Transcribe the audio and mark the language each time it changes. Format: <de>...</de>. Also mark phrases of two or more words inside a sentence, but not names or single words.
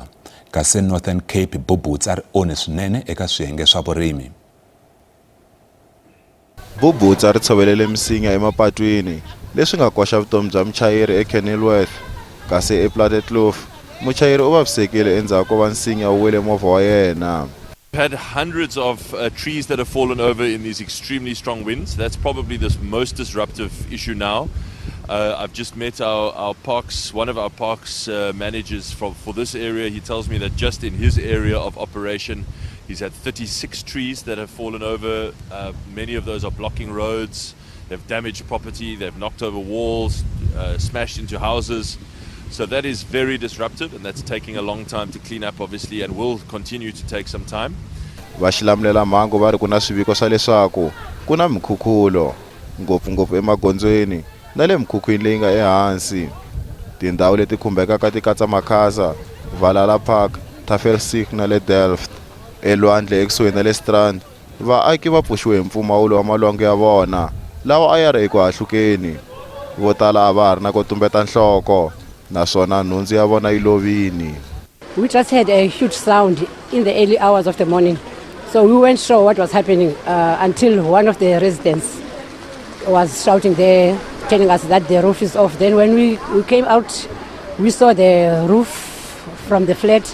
<ts>Kasi Northern Cape bubutsa ri onhe swinene eka swiyenge swa vurimi. Bubutsa ri tshovelele misinya emapatwini leswi nga koxa vutomi bya muchayeri eKenilworth. Kasi ePlatetkloof muchayeri u vavisekile endzhaku ko va nsinya wu wele movha wa yena.</ts> <en>We've had hundreds of trees that have fallen over in these extremely strong winds. That's probably the most disruptive issue now. I've just met our parks, one of our parks managers for this area. He tells me that just in his area of operation, he's had 36 trees that have fallen over. Many of those are blocking roads. They've damaged property. They've knocked over walls, smashed into houses. So that is very disruptive, and that's taking a long time to clean up, obviously, and will continue to take some time.</en> <ts>Vaxilamulela mhangu va ri ku na swiviko swa leswaku ku na mikhukhulo ngopfungopfu emagondzweni na le mikhukhwini leyi nga ehansi. Tindhawu leti khumbekaka ti katsa Makhasa, Valhalla Park, Tafelberg na le Delft. Elwandle ekusuhi na le Strand, vaaki va pfuxiwe hi mpfumawulo wa malwangu ya vona lawa a ya ri eku hahlukeni. Vo tala a va ha ri na ku tumbeta nhloko.</ts> <en>We just had a huge sound in the early hours of the morning. So we weren't sure what was happening until one of the residents was shouting there, telling us that the roof is off. Then when we came out, we saw the roof from the flat.</en>